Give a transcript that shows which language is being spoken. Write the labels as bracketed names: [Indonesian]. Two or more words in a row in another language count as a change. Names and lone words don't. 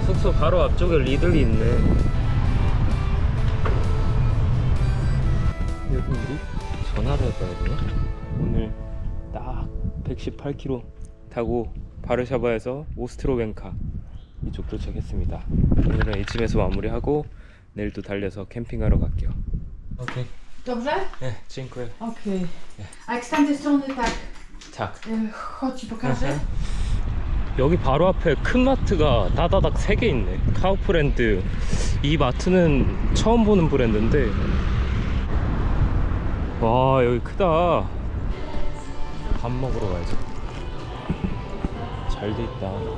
[Korean] 숙소 바로 앞쪽에 리들이 있네. 여기 우리 전화를 해봐야 되나? 오늘 딱 118km 타고 바르샤바에서 오스트로웬카 이쪽 도착했습니다. 오늘은 이쯤에서 마무리하고 내일도 달려서 캠핑하러 갈게요. 오케이. [Polish] Dobrze? 네, dziękuję. Okej. A jak z tamtej strony tak, Tak. chodź ci pokażę. [Korean] 여기 바로 앞에 큰 마트가 다다닥 3개 있네. 카우프랜드. 이 마트는 처음 보는 브랜드인데, 와 여기 크다. 밥 먹으러 가야지. 잘 돼 있다.